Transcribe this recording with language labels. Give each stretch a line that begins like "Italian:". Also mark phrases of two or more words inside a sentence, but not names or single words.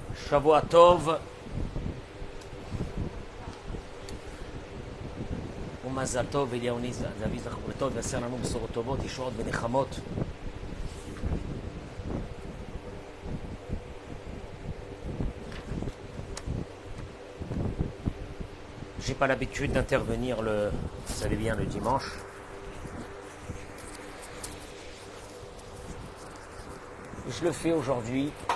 Hebrew: שבוע טוב ומזל טוב אליהו זהבי זכרו לטוב ועשה לנו בשורות טובות, ישועות ונחמות.
French: J'ai pas l'habitude d'intervenir vous savez bien, le dimanche. Je le fais aujourd'hui.